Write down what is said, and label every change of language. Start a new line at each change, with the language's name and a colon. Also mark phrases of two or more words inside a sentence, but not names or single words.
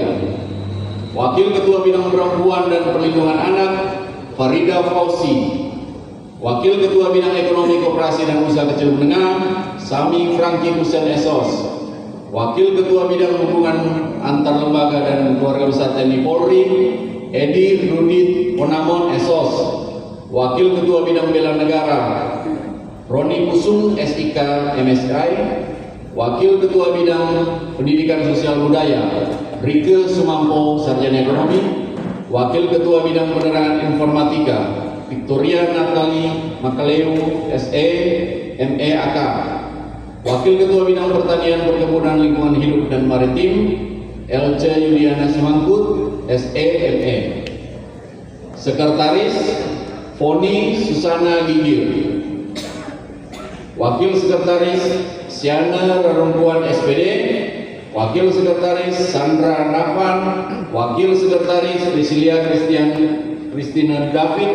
Indonesian: Wakil Ketua Bidang Perempuan dan Perlindungan Anak Farida Fauzi. Wakil Ketua Bidang Ekonomi Koperasi dan Usaha Kecil Menengah Sami Franky Hussein Esos. Wakil Ketua Bidang Hubungan Antar Lembaga dan Keluarga Besar TNI Polri Edi Rudit Ponamon Esos. Wakil Ketua Bidang Bela Negara Roni Kusum SIK MSI. Wakil Ketua Bidang Pendidikan Sosial Budaya Rike Sumampo, Sarjana Ekonomi. Wakil Ketua Bidang Penerangan Informatika Victoria Natali Makaleu, SE, ME AK. Wakil Ketua Bidang Pertanian, Perkebunan, Lingkungan Hidup dan Maritim LC Yuliana Simangkut, SE, ME. Sekretaris Foni Susana Gigir. Wakil Sekretaris Siana Rarumpuan, SPD. Wakil Sekretaris Sandra Navan. Wakil Sekretaris Prisilia Kristina David.